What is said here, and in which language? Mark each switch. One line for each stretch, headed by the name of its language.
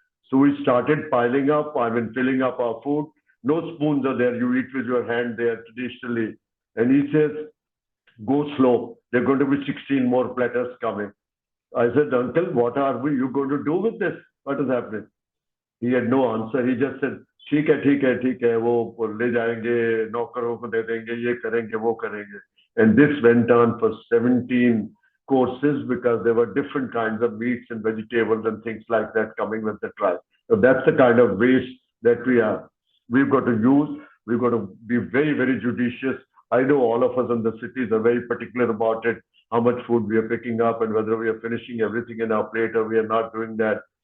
English: So we started piling up, filling up our food. No spoons are there. You eat with your hand there traditionally. And he says, go slow. There are going to be 16 more platters coming. I said, uncle, what are you going to do with this? What is happening? He had no answer. He just said,
Hindi: ठीक है, वो ले जाएंगे, नौकरों को दे देंगे, ये करेंगे, वो करेंगे.
English: And this went on for 17 courses because there were different kinds of meats and vegetables and things like that coming with the tribe. So that's the kind of waste that we've got to use. We've got to be very, very judicious. I know all of us in the cities are very particular about it, how much food we are picking up and whether we are finishing everything in our plate or we are not doing that.